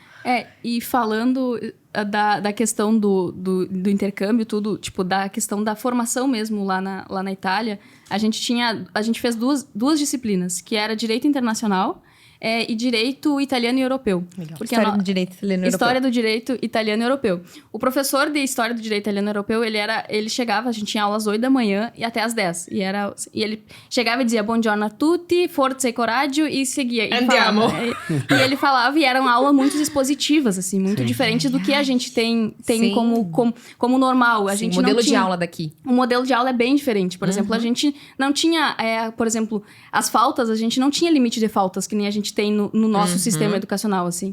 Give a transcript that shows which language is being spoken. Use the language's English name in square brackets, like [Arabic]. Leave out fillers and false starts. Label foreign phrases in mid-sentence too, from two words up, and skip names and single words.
[Portuguese] E falando da questão do intercâmbio, tudo, tipo, da questão da formação mesmo lá na Itália, a gente fez duas disciplinas, que era Direito Internacional e Direito Italiano e Europeu. Legal. Porque História do Direito Italiano e Europeu. História do Direito Italiano e Europeu. O professor de História do Direito Italiano e Europeu, ele chegava, a gente tinha aulas às 8 da manhã e até às 10. E ele chegava e dizia, [Italian] buongiorno a tutti, forza e coraggio, [Portuguese] e seguia. Andiamo. E ele falava, e eram aulas muito expositivas, assim, muito diferente do que a gente tem Sim. como normal. A Sim, gente o modelo não de tinha... aula daqui. O modelo de aula é bem diferente. Por exemplo, a gente não tinha, por exemplo, as faltas, a gente não tinha limite de faltas, que nem a gente tem no nosso sistema educacional, assim.